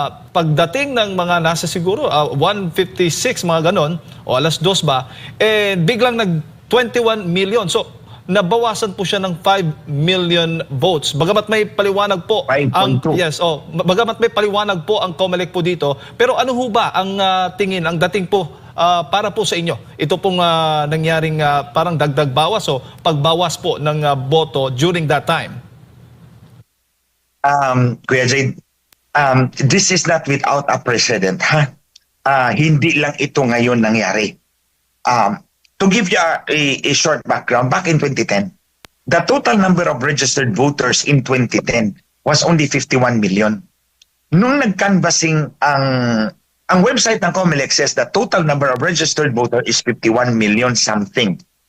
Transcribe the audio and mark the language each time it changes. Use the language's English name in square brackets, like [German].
[Filipino] Pagdating ng mga nasa siguro 1:56 mga ganon o alas 2 ba, biglang nag 21 million. So nabawasan po siya ng 5 million votes. Bagamat may paliwanag po 5.2. bagamat may paliwanag po ang COMELEC po dito, pero ano ho ba ang tingin, ang dating po para po sa inyo? Ito pong nangyaring parang dagdag bawas o pagbawas po ng boto during that time. [English] Kuya Jade, this is not without a precedent, ha? [Filipino] Hindi lang ito ngayon nangyari. [English] To give you a short background, back in 2010, the total number of registered voters in 2010 was only 51 million. [Filipino] Nung nag-canvassing, ang website ng COMELEC [English] says the total number of registered voters is 51 million something.